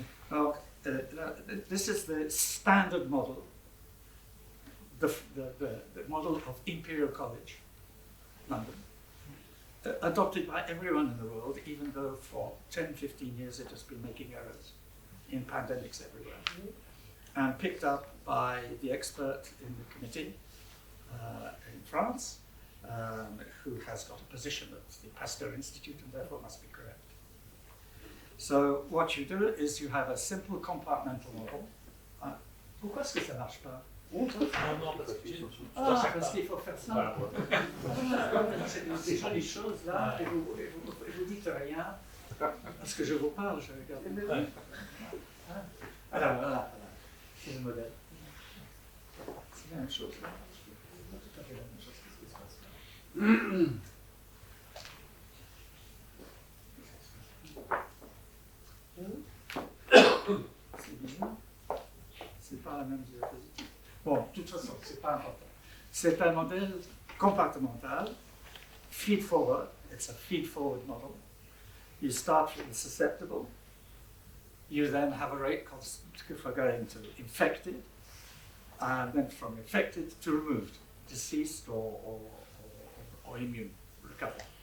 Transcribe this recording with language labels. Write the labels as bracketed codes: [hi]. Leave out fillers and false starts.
[en] Alors, this is the standard model, the model of Imperial College, London, adopted by everyone in the world, even though for 10, 15 years it has been making errors in pandemics everywhere, and picked up by the expert in the committee in France, who has got a position at the Pasteur Institute and therefore must be correct. So what you do is you have a simple compartmental model. [fr] Pourquoi est-ce que ça ne marche pas? Non, parce qu'il faut faire ça. C'est des jolies choses là, et vous dites rien, parce que je vous parle, je regarde. Alors voilà, c'est le modèle. C'est la même chose là. Tout à fait la même chose. Qu'est-ce qui se passe là? C'est bizarre. C'est pas la même diapositive. Bon, de toute façon, c'est pas important. C'est un modèle compartimental, feed-forward. [en] It's a feed-forward model. You start with the susceptible. You then have a rate constant for going to infected, and then from infected to removed, deceased or immune, recovered.